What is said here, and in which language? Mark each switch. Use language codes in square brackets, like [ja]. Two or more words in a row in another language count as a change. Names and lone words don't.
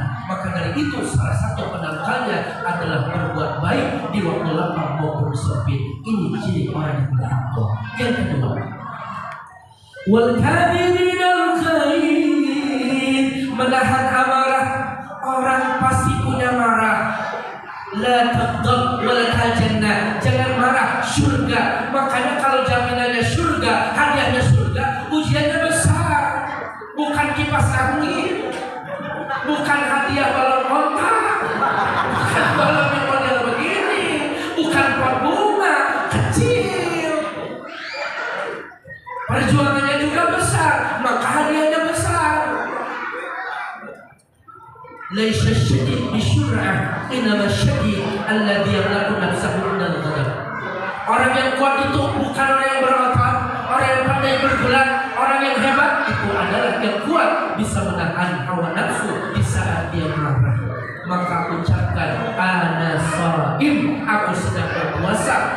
[id] Maka dari itu salah satu penangkalnya adalah berbuat baik di waktu lapang maupun sempit. Ini ciri orang yang bertakwa. Yang kedua, [ar] والكاظمين الغيظ, [id] menahan amarah. Orang pasti punya marah. [ar] لا تغضب ولا الجنة, [id] jangan marah, surga. Makanya kalau jaminannya surga, hadiahnya surga, ujiannya besar. Bukan kipas angin, bukan hadiah balon kontak, bukan balon yang model begini, bukan pot bunga kecil. Perjuangannya juga besar, maka hadiahnya besar. [ar] ليس الشديد بالصرعة إنما الشديد الذي يملك نفسه من الغضب. [id] Orang yang kuat itu bukan orang yang berotot, orang yang pandai bergerak, orang yang hebat itu adalah yang kuat bisa menahan hawa nafsu di saat dia marah. Maka ucapkan [ar] أنا صائم, [id] aku sedang berpuasa.